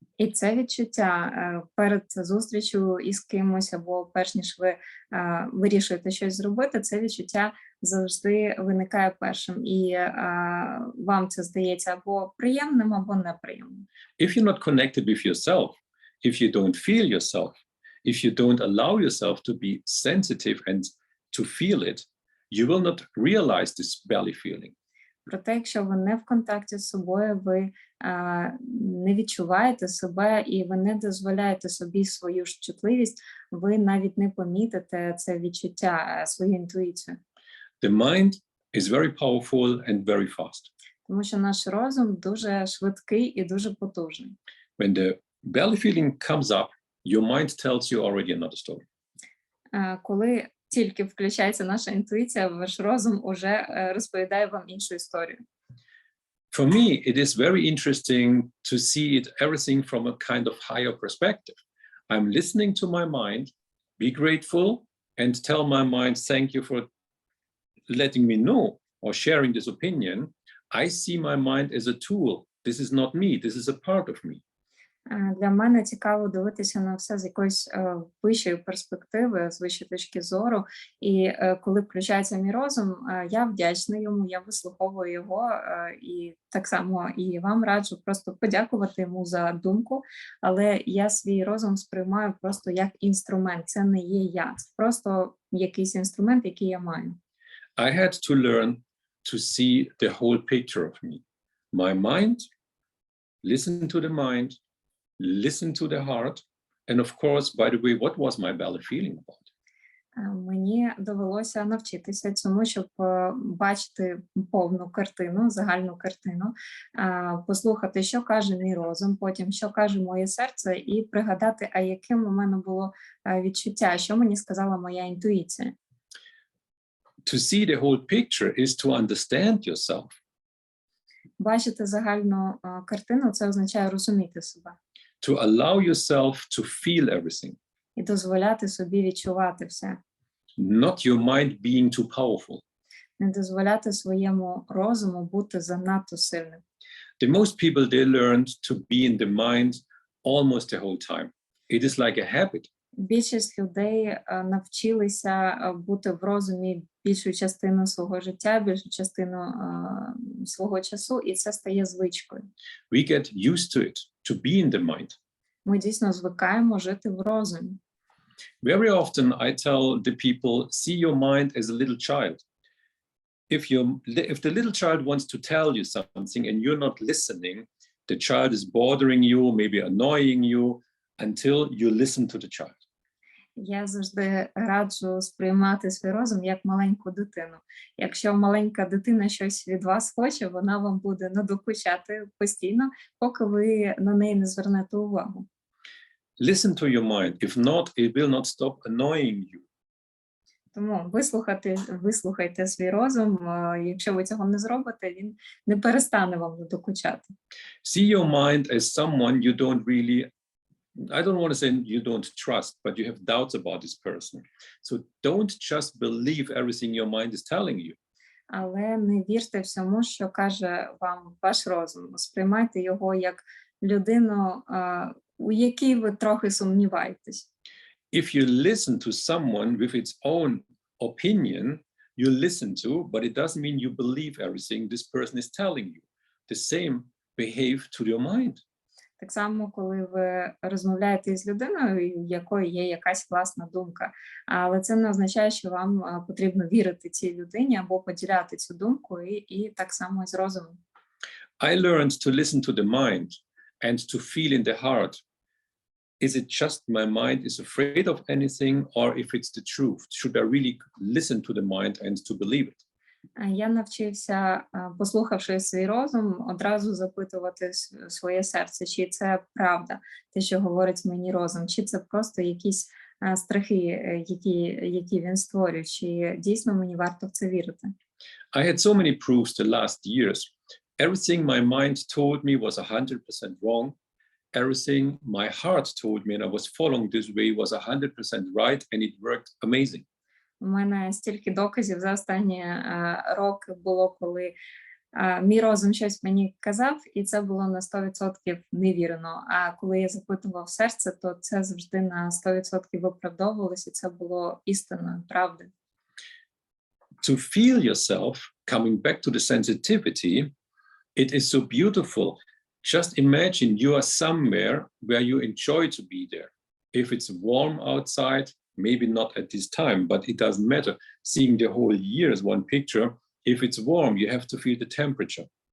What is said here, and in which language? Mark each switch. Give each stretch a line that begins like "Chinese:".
Ukrainian: І це відчуття перед зустрічю із кимось, або перш ніж ви вирішуєте щось зробити, це відчуття завжди виникає першим. І вам це здається або приємним, або неприємним.
English: If you're not connected with yourself, if you don't feel yourself, if you don't allow yourself to be sensitive and to feel it, you will not realize this belly feeling.
Ukrainian: Проте, якщо ви не в контакті з собою, ви не відчуваєте себе і ви не дозволяєте собі свою ж чутливість, ви навіть не помітите це відчуття, свою інтуїцію.
English: The mind is very powerful and very fast.
Ukrainian: Тому що наш розум дуже швидкий і дуже потужний.
English: When the belly feeling comes up, your mind tells you already another story.
Ukrainian: Коли тільки включається наша інтуїція, ваш розум уже розповідає вам іншу історію.
English: For me, it is very interesting to see it everything from a kind of higher perspective. I'm listening to my mind, be grateful, and tell my mind, thank you for letting me know or sharing this opinion. I see my mind as a tool. This is not me. This is a part of me.
Ukrainian: Для мене цікаво дивитися на все з якоїсь вищої перспективи, з вищої точки зору. І коли включається мій розум, я вдячна йому, я вислуховую його. І так само і вам раджу просто подякувати йому за думку. Але я свій розум сприймаю просто як інструмент. Це не є я. Це просто якийсь інструмент, який я маю.
English: I had to learn to see the whole picture of me. My mind, listen to the mind, listen to the heart, and of course, by the way, what was my belly feeling about?
Ukrainian: Мені довелося навчитися цьому, щоб бачити повну картину, загальну картину, послухати, що каже мій розум, потім, що каже моє серце, і пригадати, а яким у мене було відчуття, що мені сказала моя інтуїція.
English: To see the whole picture is to understand yourself.
Ukrainian: Бачити загальну картину – це означає розуміти себе.
English: To allow yourself to feel everything.
Ukrainian: І дозволяти собі відчувати все.
English: Not your mind being too powerful.
Ukrainian: Не дозволяти своєму розуму бути занадто сильним.
English: The most people, they learned to be in the mind almost the whole time. It is like a habit.
Ukrainian: Більшість людей навчилися бути в розумі більшу частину свого життя, більшу частину свого часу, і це стає звичкою.
English: We get used to it, to be in the mind.
Ukrainian: Ми дійсно звикаємо жити в розумі.
English: Very often I tell the people, see your mind as a little child. If the little child wants to tell you something and you're not listening, the child is bothering you, maybe annoying you, until you listen to the child.
Ukrainian: Я завжди раджу сприймати свій розум як маленьку дитину. Якщо маленька дитина щось від вас хоче, вона вам буде надокучати постійно, поки ви на неї не звернете увагу.
English: Listen to your mind. If not, it will not stop annoying you.
Ukrainian: Тому вислухайте свій розум. Якщо ви цього не зробите, він не перестане вам надокучати.
English: See your mind as someone you don't really, I don't want to say you don't trust, but you have doubts about this person. So don't just believe everything your mind is telling you.
Ukrainian: Але не вірте всьому, що каже вам ваш розум. Сприймайте його як людину, у якій ви трохи сумніваєтесь.
English: If you listen to someone with its own opinion, you listen to, but it doesn't mean you believe everything this person is telling you. The same behave to your mind.
Ukrainian: Так само, коли ви розмовляєте з людиною, у якої є якась власна думка, але це не означає, що вам потрібно вірити цій людині або поділяти цю думку, і так само і з розумом.
English: I learned to listen to the mind and to feel in the heart. Is it just my mind is afraid of anything, or if it's the truth? Should I really listen to the mind and to believe it?
Ukrainian: Я навчився, послухавши свій розум, одразу запитувати своє серце, чи це правда, те, що говорить мені розум, чи це просто якісь страхи, які він створює, чи дійсно мені варто в це вірити.
English: I had so many proofs the last years. Everything my mind told me was 100% wrong. Everything my heart told me and I was following this way was 100% right, and it worked amazing.
Ukrainian: У мене стільки доказів за останні роки було, коли мій розум щось мені казав, і це було на 100% невірно. А коли я запитував серце, то це завжди на 100% виправдовувалося, і це було істинною, правдою.
English: To feel yourself, coming back to the sensitivity, it is so beautiful. Just imagine you are somewhere where you enjoy to be there. If it's warm outside, maybe not at this time, but it doesn't matter. Seeing the whole year as one picture, if it's warm, you have to feel the temperature.